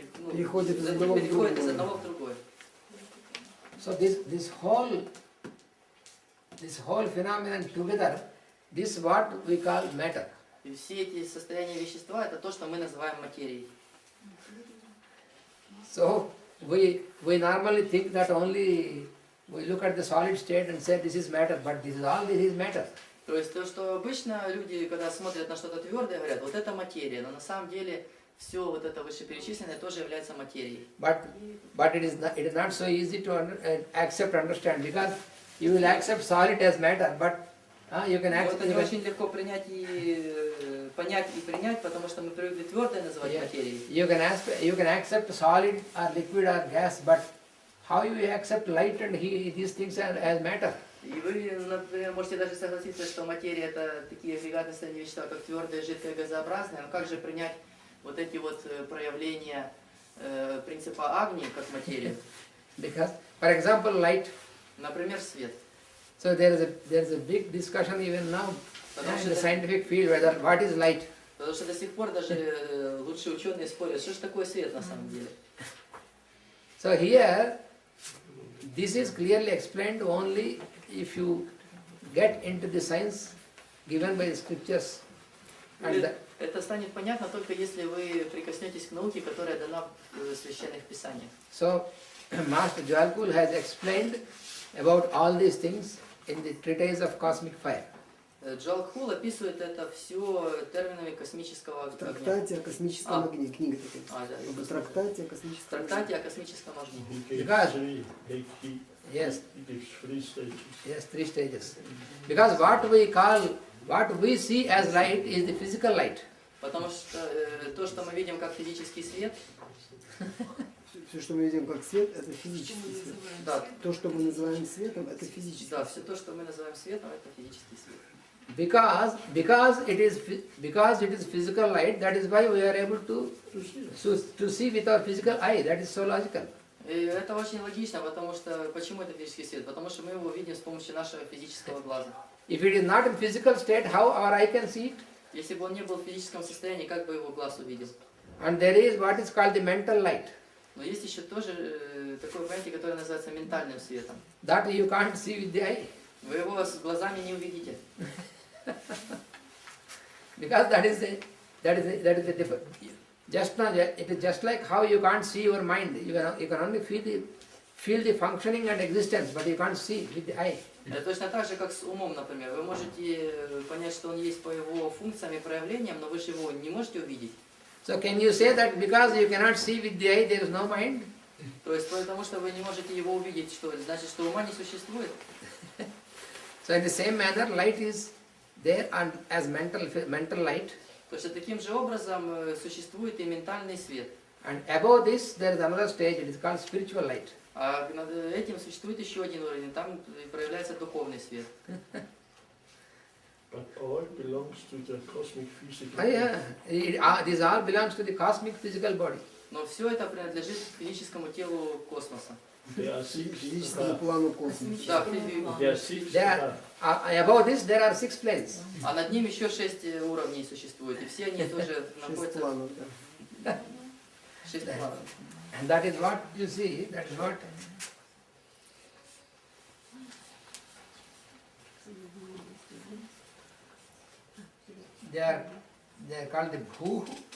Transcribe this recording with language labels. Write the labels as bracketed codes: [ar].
[ru] переходят из одного в другое. [en] So this whole phenomenon together, this is what we call matter. [ru] И все эти состояния вещества это то, что мы называем материей. [en] So we normally think that only we look at the solid state and say this is matter, but this is matter. [ru] То есть то, что обычно люди, когда смотрят на что-то твердое, говорят, вот это материя, но на самом деле все вот это вышеперечисленное тоже является материей. [en] But it is not so easy to accept, understand, because you will accept solid as matter, but you can accept. [ru] Это не очень легко понять и принять, потому что мы привыкли твердое называть материей. [en] You can accept solid or liquid or gas, but how you accept light and heat, these things as matter? [ru] И вы, например, можете даже согласиться, что материя это такие агрегатные состояния вещества, как твердое, жидкое, газообразное, но как же принять вот эти вот проявления принципа агни как материю? [en] Because, for example, light. [ru] Например, свет. [en] So there is a big discussion even now in the scientific field whether what is light. [ru] Потому что до сих пор даже лучшие ученые спорят, что же такое свет на самом деле. [en] So here, this is clearly explained only if you get into the science given by the scriptures. And [ru] это станет понятно только если вы прикоснетесь к науке, которая дана в священных писаниях. [en] So Master Jalkul has explained about all these things in the treatise of cosmic fire. [ru] Джалкхул описывает это все терминами космического огня. В трактате о космическом огне, книга такая. В трактате о космическом огне. Трактате о космическом огне. [en] Because yes, 3 stages. Because what we see as light is the physical light. [ru] Потому что то, что мы видим как физический свет, все, что мы видим как свет, это физический свет. Да. То, что мы называем светом, это физический свет. Да, все то, что мы называем светом, это физический свет. [en] Because it is physical light, that is why we are able to see with our physical eye. That is so logical. [ru] И это очень логично, потому что почему это физический свет? Потому что мы его видим с помощью нашего физического глаза. [en] If it is not in physical state, how our eye can see it? [ru] Если бы он не был в физическом состоянии, как бы его глаз увидел? [en] And there is what is called the mental light. [ru] Но есть еще тоже такое понятие, которое называется ментальным светом. [en] That you can't see with the eye. [ru] Вы его с глазами не увидите. [en] Because that is the difference. Just now, it is just like how you can't see your mind. You can only feel the functioning and existence, but you can't see with the eye. [ru] Это точно так же, как с умом, например. Вы можете понять, что он есть по его функциям и проявлениям, но вы же его не можете увидеть. [en] So can you say that because you cannot see with the eye, there is no mind? [ru] То есть потому что вы не можете его увидеть, что значит, что ума не существует. [en] So in the same manner, light is there and as mental light. [ru] То есть таким же образом существует и ментальный свет. [en] And above this, there is another stage. It is called spiritual light. [ru] А над этим существует еще один уровень, там проявляется духовный свет. [en] But all belongs to the cosmic physical. This all belongs to the cosmic physical body. [ru] Но все это принадлежит физическому телу космоса. Физическому плану космоса. Да, [en] above this, there are 6 planes. [ru] а над ним еще 6 уровней существует, и все они тоже находятся... 6 планов, да. 6 планов. [en] And that is what you see, that is what they are called the bhu.